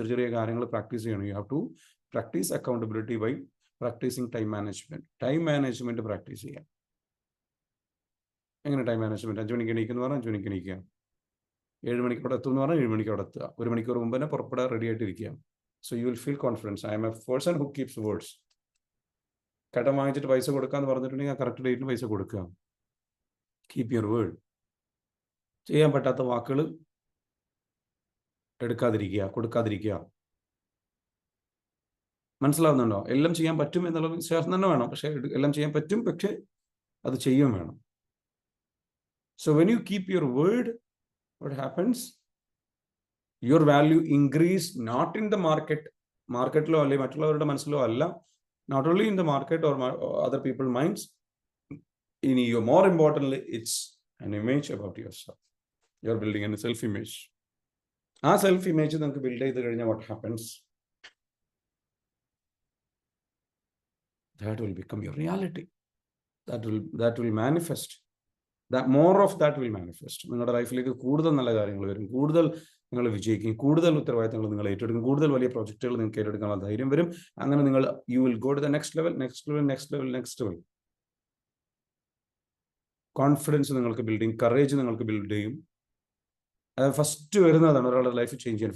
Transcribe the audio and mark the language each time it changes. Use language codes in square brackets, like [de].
[ml] ചെറിയ കാര്യങ്ങൾ പ്രാക്ടീസ് ചെയ്യണം. [en] you have to practice accountability by practising time management [ml] practice ചെയ്യാം. എങ്ങനെ ടൈം മാനേജ്മെന്റ്? 5 മണിക്ക് എണീക്കുന്നു പറഞ്ഞാൽ 5 മണിക്ക് എണീക്കുക. 7 മണിക്ക് അവിടെ എത്തുമെന്ന് പറഞ്ഞാൽ 7 മണിക്ക് അവിടെ എത്തുക. 1 മണിക്കൂർ മുമ്പ് തന്നെ പുറപ്പെടാൻ റെഡി ആയിട്ടിരിക്കുക. [en] So you will feel confidence. I am a person who keeps words. [ml] കടം വാങ്ങിച്ചിട്ട് പൈസ കൊടുക്കാന്ന് പറഞ്ഞിട്ടുണ്ടെങ്കിൽ ആ കറക്റ്റ് ഡേറ്റിന് പൈസ കൊടുക്കുക. [en] Keep your word. [ml] ചെയ്യാൻ പറ്റാത്ത വാക്കുകൾ കൊടുക്കാതിരിക്കുക. മനസ്സിലാവുന്നുണ്ടോ? എല്ലാം ചെയ്യാൻ പറ്റും എന്നുള്ള വിശ്വാസം തന്നെ വേണം. പക്ഷെ എല്ലാം ചെയ്യാൻ പറ്റും, പക്ഷെ അത് ചെയ്യും വേണം. [en] So when you keep your word, what happens? Your value increase not in the marketലോ [ml] അല്ലെങ്കിൽ മറ്റുള്ളവരുടെ മനസ്സിലോ അല്ല, [en] not only in the market or other people's minds. More importantly, it's an image about yourself. You're building a self image. [ml] ആ self image നിങ്ങൾക്ക് build ചെയ്ത് കഴിഞ്ഞാൽ [en] What happens, that will become your reality, that will manifest, that more of that will manifest. [ml] നിങ്ങളുടെ ലൈഫിലേക്ക് കൂടുതൽ നല്ല കാര്യങ്ങൾ വരും, കൂടുതൽ നിങ്ങൾ വിജയിക്കും, കൂടുതൽ ഉത്തരവാദിത്തങ്ങൾ നിങ്ങൾ ഏറ്റെടുക്കും, കൂടുതൽ വലിയ പ്രോജക്റ്റുകൾ നിങ്ങൾക്ക് ഏറ്റെടുക്കാനുള്ള ധൈര്യം വരും. അങ്ങനെ നിങ്ങൾ [en] You will go to the next level, next level, next level, next level. [ml] Confidence നിങ്ങൾക്ക് ബിൽഡ് ചെയ്യും, കറേജ് നിങ്ങൾക്ക് ബിൽഡ് ചെയ്യും. അത് ഫസ്റ്റ് വരുന്നതാണ് ഒരാളുടെ ലൈഫ് ചേഞ്ച് ചെയ്യാൻ.